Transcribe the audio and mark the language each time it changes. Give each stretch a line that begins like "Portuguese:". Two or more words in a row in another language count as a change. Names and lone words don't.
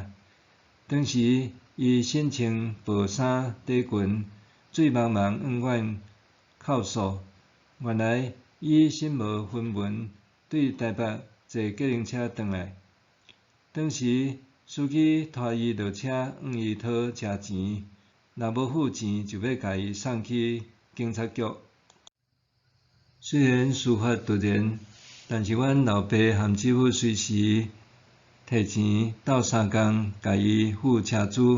Min Nan Chinese: 当时伊身穿薄衫短裙，水茫茫往阮哭诉。原来伊身无分文，对台北坐计程车转来。当时司机拖伊落车，往伊讨车钱，若无付钱，就要甲伊送去警察局。虽然事发突然，但是阮老爸和姊夫随时摕钱斗相共，甲伊付车资。